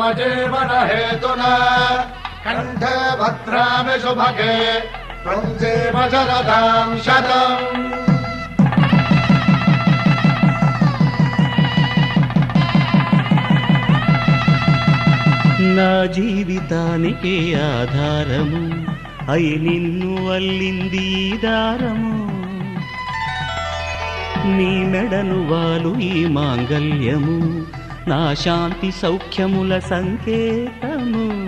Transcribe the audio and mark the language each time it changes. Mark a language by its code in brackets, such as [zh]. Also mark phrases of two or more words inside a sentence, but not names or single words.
[sa] जीवन हेतुना कण्ठे भद्रामि शुभगे त्वं जीव शरदां शतम् [te] నా జీవితానికి ఆధారము అయి నిన్ను అల్లింది దారము నీ మెడను వాలు ఈ మాంగల్యము నా శాంతి సౌఖ్యముల సంకేతము